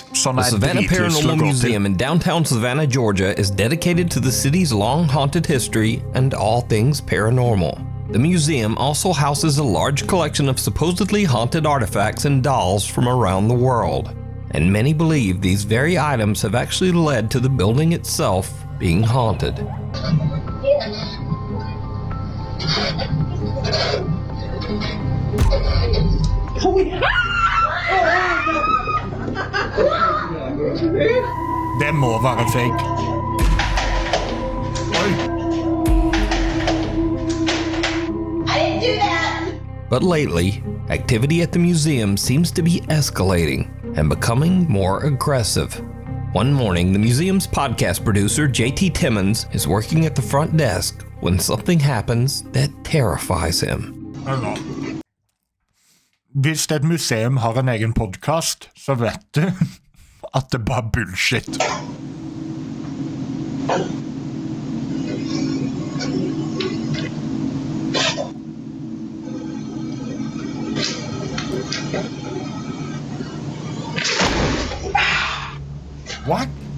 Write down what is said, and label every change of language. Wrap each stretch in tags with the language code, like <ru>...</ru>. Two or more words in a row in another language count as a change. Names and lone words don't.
<en>The Savannah Paranormal Museum in downtown Savannah, Georgia is dedicated to the city's long haunted history and all things paranormal. The museum also houses a large collection of supposedly haunted artifacts and dolls from around the world. And many believe these very items have actually led to the building itself being haunted.</en> <no>Det må være fake. Oi.</no> <en>I didn't do that. But lately, activity at the museum seems to be escalating and becoming more aggressive. One morning, the museum's podcast producer, JT Timmons, is working at the front desk when something happens that terrifies him.</en> <no>Hvis et museum har en egen podcast, så vet du at det bare er bullshit.</no> <en>What?</en>